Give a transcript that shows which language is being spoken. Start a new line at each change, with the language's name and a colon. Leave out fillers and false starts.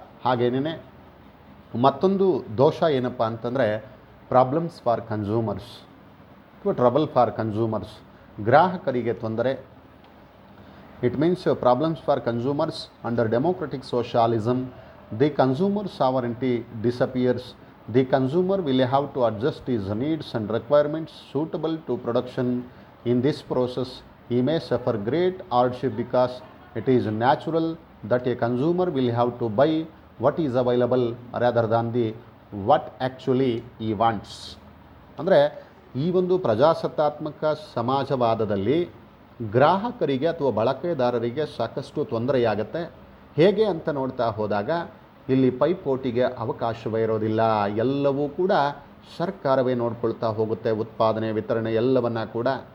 Kannada: ಹಾಗೇನೇ ಮತ್ತೊಂದು ದೋಷ ಏನಪ್ಪ ಅಂತಂದರೆ
English: problems for consumers
Kannada: ಅಥವಾ
English: trouble for consumers,
Kannada: ಗ್ರಾಹಕರಿಗೆ ತೊಂದರೆ.
English: It means problems for consumers under democratic socialism, the consumer sovereignty disappears the consumer will have to adjust is needs and requirements suitable to production in this process he may suffer great hardship because it is natural that a consumer will have to buy what is available rather than the what actually he wants.
Kannada: ಅಂದರೆ ಈ ಒಂದು ಪ್ರಜಾಸತ್ತಾತ್ಮಕ ಸಮಾಜವಾದದಲ್ಲಿ ಗ್ರಾಹಕರಿಗೆ ಅಥವಾ ಬಳಕೆದಾರರಿಗೆ ಸಾಕಷ್ಟು ತೊಂದರೆಯಾಗತ್ತೆ. ಹೇಗೆ ಅಂತ ನೋಡ್ತಾ ಹೋದಾಗ ಇಲ್ಲಿ ಪೈಪೋಟಿಗೆ ಅವಕಾಶವೇ ಇರೋದಿಲ್ಲ. ಎಲ್ಲವೂ ಕೂಡ ಸರ್ಕಾರವೇ ನೋಡ್ಕೊಳ್ತಾ ಹೋಗುತ್ತೆ, ಉತ್ಪಾದನೆ ವಿತರಣೆ ಎಲ್ಲವನ್ನ ಕೂಡ.